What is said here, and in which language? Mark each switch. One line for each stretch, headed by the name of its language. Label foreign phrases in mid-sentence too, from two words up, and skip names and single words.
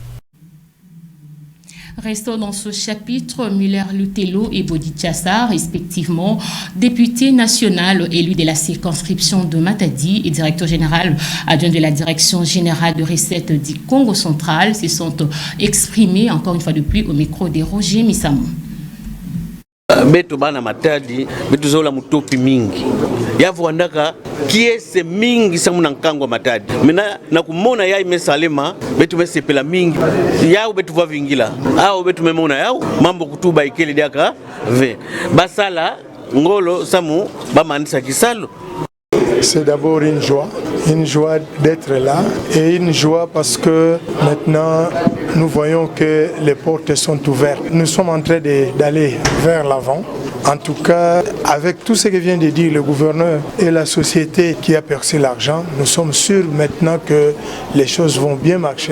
French: Restons dans ce chapitre, Miller Lutelo et Bodi Tchassa, respectivement député national élu de la circonscription de Matadi et directeur général adjoint de la direction générale de recettes du Congo central, se sont exprimés encore une fois de plus au micro de Roger Misamo.
Kongo: Beto bana Matadi, beto zola mutopi mingi. Yavu andaka kiese mingi samu nankangwa Matadi. Mena nakumona yai mesalema betu mesepela mingi. Yao betu vavingila. Ao betu memona yao mambo kutuba ikeli diaka ve. Basala ngolo samu bamanisa kisalo.
French: C'est d'abord une joie d'être là et une joie parce que maintenant nous voyons que les portes sont ouvertes. Nous sommes en train d'aller vers l'avant. En tout cas, avec tout ce que vient de dire le gouverneur et la société qui a percé l'argent, nous sommes sûrs maintenant que les choses vont bien marcher.